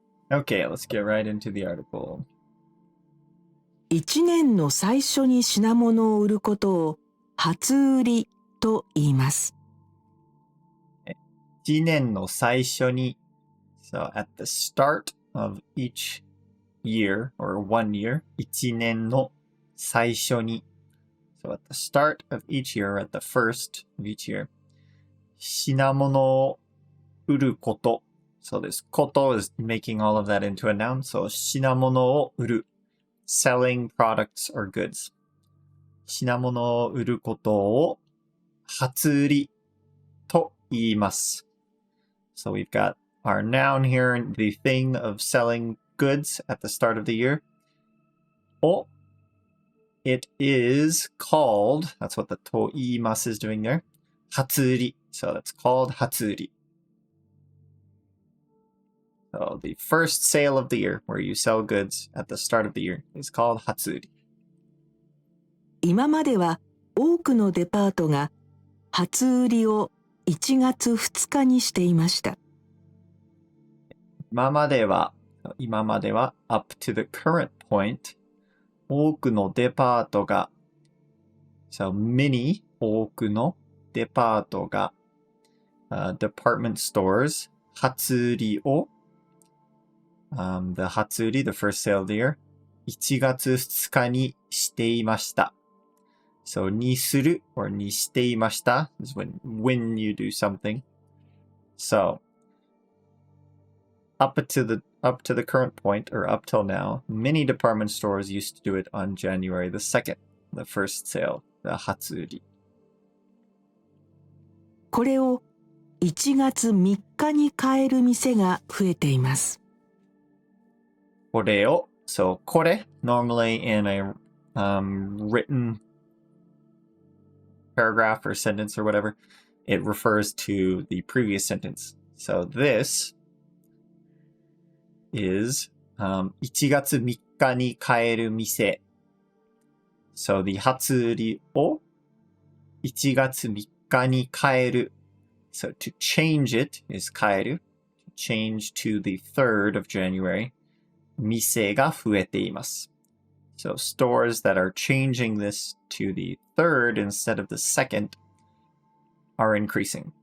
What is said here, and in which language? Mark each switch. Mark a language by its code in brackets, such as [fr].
[en] Okay, let's get right into the article. [ja] 一年の最初に品物を売ることを初売りと言います。一年の最初に [en] So at the start of each year or 1 year, 一年の最初に So at the start of each year, at the first of each year, [ja] 品物を売ること [en] So this こと is making all of that into a noun. So [ja] 品物を売る [en] selling products or goods. [ja] 品物を売ることを初売りと言います。 [en] So we've got our noun here, the thing of selling goods at the start of the year. を It is called, that's what the [ja] と言います [en] is doing there. [ja] 初売り. [en] So that's called 初売り. So the first sale of the year, where you sell goods at the start of the year, is called 初売り. [ja] 今までは多くのデパートが初売りを1月2日にしていました。今までは [en] up to the current point, [ja] 多くのデパートが [en] so many 多くのデパートが、department stores [ja] 初売りを、 [en] the 初売り the first sale of the year [ja] 1月2日にしていました。 [en] So にする or にしていました is when you do something. So up to the current point, or up till now, many department stores used to do it on January the 2nd, the first sale, the 初売り。 [ja] これを1月3日に買える店が増えています。 [en] これを so これ normally in a written paragraph or sentence or whatever, it refers to the previous sentence. So this is [ja] 1月3日に買える店。 [en] So the [ja] 初売りを1月3日に買える。 [en] So to change it is [ja] 買える。 [en] To change to the 3rd of January. [ja] 店が増えています。 [en] So stores that are changing this to the 3rd instead of the 2nd are increasing.